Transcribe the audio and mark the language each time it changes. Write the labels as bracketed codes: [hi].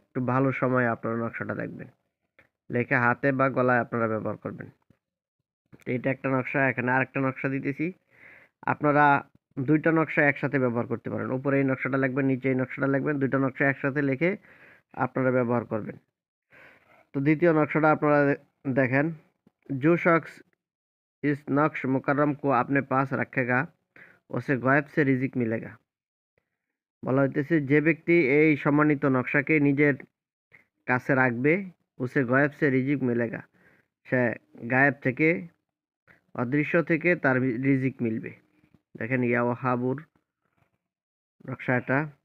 [bn] একটু ভালো সময়ে আপনারা নকশাটা লিখবেন, লিখে হাতে বা গলায় আপনারা ব্যবহার করবেন। এটা একটা নকশা। এখানে আরেকটা নকশা দিতেছি, আপনারা দুইটা নকশা একসাথে ব্যবহার করতে পারেন। উপরে এই নকশাটা লিখবেন, নিচে এই নকশাটা লিখবেন, দুইটা নকশা একসাথে লিখে আপনারা ব্যবহার করবেন। তো দ্বিতীয় নকশাটা আপনারা দেখেন। [hi] जो शख्स इस नक्श मुकर्रम को अपने पास रखेगा उसे गायब से रिजिक मिलेगा। [bn] বলা হইতেছে, যে ব্যক্তি এই সম্মানিত নকশাকে নিজের কাছে রাখবে, [hi] উসে গায়েব সে রিজিক মিলেগা, [bn] সে গায়েব থেকে, অদৃশ্য থেকে তার রিজিক মিলবে। দেখেন ইয়া ওয়াহাবুর নকশাটা।